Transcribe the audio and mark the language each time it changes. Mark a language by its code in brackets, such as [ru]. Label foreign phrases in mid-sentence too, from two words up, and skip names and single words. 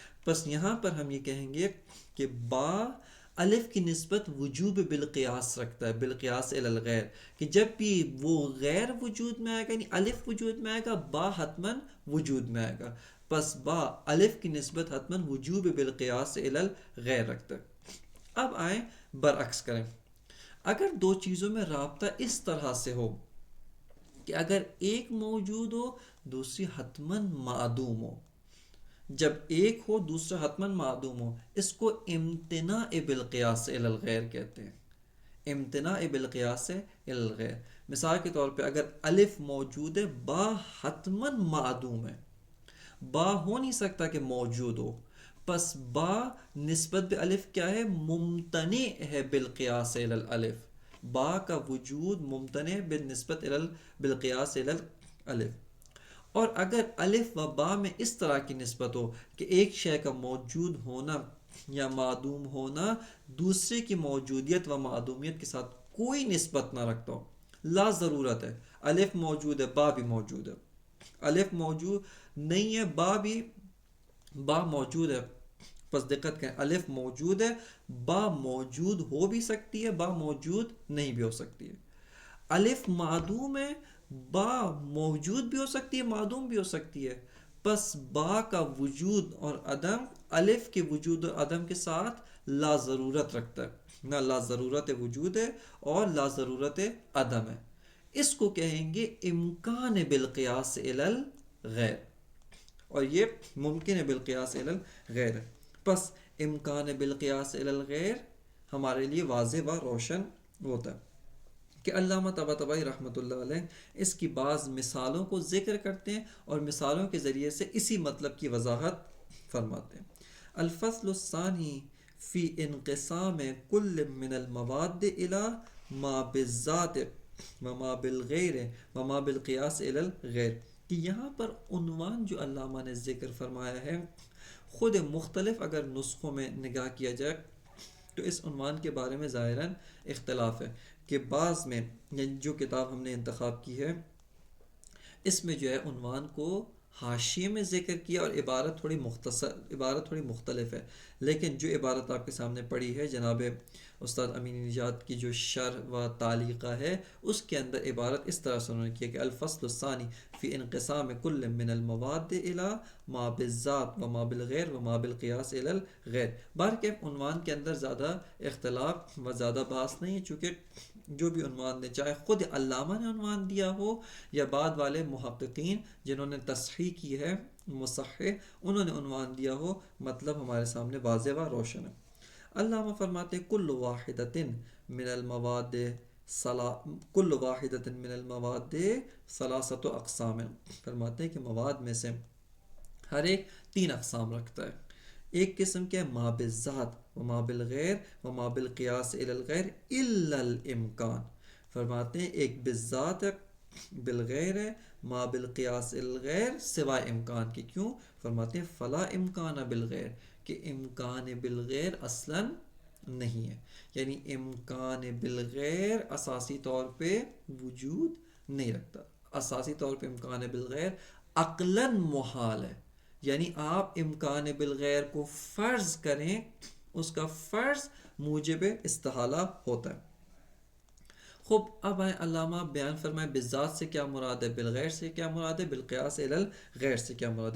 [ur] بس یہاں پر ہم یہ کہیں گے کہ با الف کی نسبت وجوب بالقیاس رکھتا ہے، بالقیاس الی الغیر، کہ جب بھی وہ غیر وجود میں آئے گا، یعنی الف وجود میں آئے گا، با حتماً وجود میں آئے گا. پس با الف کی نسبت حتماً وجوب بالقیاس الی الغیر رکھتا ہے. اب آئیں برعکس کریں. اگر دو چیزوں میں رابطہ اس طرح سے ہو کہ اگر ایک موجود ہو دوسری حتماً معدوم ہو، جب ایک ہو دوسرا حتماً معدوم ہو، اس کو امتناع بالقیاس الی الغیر کہتے ہیں. امتناع بالقیاس الی الغیر. مثال کے طور پہ اگر الف موجود ہے، با حتماً معدوم ہے، با ہو نہیں سکتا کہ موجود ہو. پس با نسبت بے الف کیا ہے؟ ممتنع ہے بالقیاس الی الالف. با کا وجود ممتنع بالنسبت بالقیاس الی الالف. اور اگر الف و با میں اس طرح کی نسبت ہو کہ ایک شے کا موجود ہونا یا معدوم ہونا دوسرے کی موجودیت و معدومیت کے ساتھ کوئی نسبت نہ رکھتا ہو، لا ضرورت ہے، الف موجود ہے با بھی موجود ہے، الف موجود نہیں ہے با موجود ہے. پس دقت کریں، الف موجود ہے، با موجود ہو بھی سکتی ہے، با موجود نہیں بھی ہو سکتی ہے. الف معدوم ہے، با موجود بھی ہو سکتی ہے، معدوم بھی ہو سکتی ہے. پس با کا وجود اور عدم الف کے وجود اور عدم کے ساتھ لا ضرورت رکھتا ہے، نہ لا ضرورت وجود ہے اور لا ضرورت عدم ہے. اس کو کہیں گے امکان بالقیاس الی الغیر، اور یہ ممکن ہے بالقیاس الی الغیر. پس امکان بالقیاس الی الغیر ہمارے لیے واضح و روشن ہوتا ہے کہ علامہ طباطبائی رحمۃ اللہ علیہ اس کی بعض مثالوں کو ذکر کرتے ہیں اور مثالوں کے ذریعے سے اسی مطلب کی وضاحت فرماتے ہیں. [ar] الفصل الثانی فی انقسام کل من المواد الى ما بالذات و ما بالغیر و ما بالقیاس الی الغیر. [ur] کہ یہاں پر عنوان جو علامہ نے ذکر فرمایا ہے، خود مختلف اگر نسخوں میں نگاہ کیا جائے تو اس عنوان کے بارے میں ظاہراً اختلاف ہے، کہ بعض میں جو کتاب ہم نے انتخاب کی ہے اس میں جو ہے عنوان کو حاشیے میں ذکر کیا اور عبارت تھوڑی مختصر، عبارت تھوڑی مختلف ہے. لیکن جو عبارت آپ کے سامنے پڑھی ہے جناب استاد امین نجات کی جو شرح و تعلیقہ ہے، اس کے اندر عبارت اس طرح سے انہوں نے کیا کہ [ar] الفصل الثانی فی انقسام کل من المواد الى ما بالذات و ما بالغیر و ما بالقیاس الی الغیر. [ur] بہرکہ عنوان کے اندر زیادہ اختلاف و زیادہ بحث نہیں ہے، چونکہ جو بھی عنوان دے، چاہے خود علامہ نے عنوان دیا ہو یا بعد والے محققین جنہوں نے تصحیح کی ہے، مصحح، انہوں نے عنوان دیا ہو، مطلب ہمارے سامنے واضح و روشن ہے. علامہ فرماتے [ar] کل واحدۃ من المواد کل واحدۃ من المواد ثلاثۃ اقسام. [ur] فرماتے ہیں کہ مواد میں سے ہر ایک تین اقسام رکھتا ہے. ایک قسم کیا ہے؟ [ar] ما بالذات و ما بالغیر و ما بالقیاس الی الغیر الا الامکان. [ur] فرماتے ہیں ایک بالذات ہے، بالغیر ہے، [ar] ما بالقیاس الی الغیر [ur] سوائے امکان کی. کیوں؟ فرماتے ہیں [ar] فلا امکان بالغیر، [ur] کہ امکان بالغیر اصلا نہیں ہے، یعنی امکان بالغیر اساسی طور پہ وجود نہیں رکھتا. اساسی طور پہ امکان بالغیر عقلاً محال ہے، یعنی آپ امکان بالغیر کو فرض کریں، اس کا فرض موجب استحالہ ہوتا ہے. خوب اب آئیں علامہ بیان فرمائے بالذات سے کیا مراد ہے، بالغیر سے کیا مراد ہے، بالقیاس الی الغیر سے کیا مراد ہے.